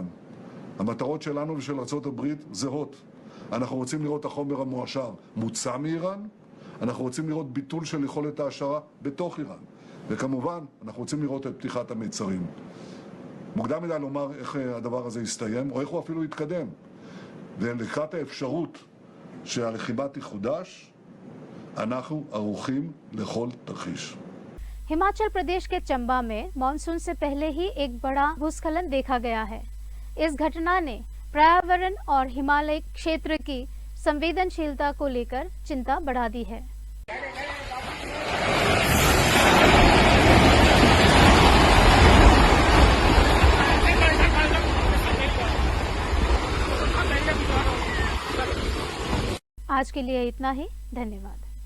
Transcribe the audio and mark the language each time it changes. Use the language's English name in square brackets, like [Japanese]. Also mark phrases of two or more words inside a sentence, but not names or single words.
[Hebrew] המטרות שלנו ושל ארצות הברית זהות. אנחנו רוצים לראות החומר המועשר מוצא מאיראן, אנחנו רוצים לראות ביטול של יכולת ההעשרה בתוך איראן, וכמובן אנחנו רוצים לראות את פתיחת המיצרים. מוקדם מדי לומר איך הדבר הזה יסתיים, או איך הוא אפילו יתקדם. ולקראת האפשרות שהלחימה תחודש, אנחנו ערוכים לכל תרחיש. [Hindi] हिमाचल प्रदेश के चंबा में मानसून से पहले ही एक बड़ा भूस्खलन देखा गया है। इस घटना ने पर्यावरण और हिमालय क्षेत्र की संवेदनशीलता को लेकर चिंता बढ़ा दी है। आज के लिए इतना ही, धन्यवाद।